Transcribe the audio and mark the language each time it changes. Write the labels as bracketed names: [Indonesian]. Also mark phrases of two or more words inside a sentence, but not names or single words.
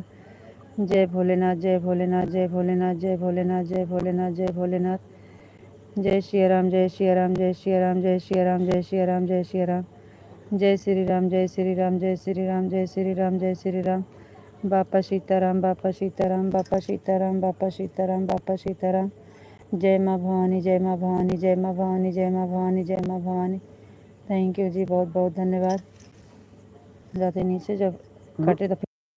[Hindi] जय भोलेनाथ। जय भोलेनाथ। जय भोलेनाथ। जय भोलेनाथ। जय भोलेनाथ। जय भोलेनाथ। जय सिया राम। जय सिया राम। जय सिया राम। जय सिया राम। जय सिया राम। जय सिया राम। जय श्री राम। जय श्री राम। जय श्री राम। जय श्री राम। जय श्री राम। बापा सीताराम। बापा सीताराम। बापा सीताराम। बापा सीताराम। बापा सीताराम। जय माँ भवानी। जय माँ भवानी। जय माँ भवानी। जय माँ भवानी। जय माँ भवानी। [English] Thank you [Hindi] जी, बहुत बहुत धन्यवाद। जाते नीचे जब कटे तो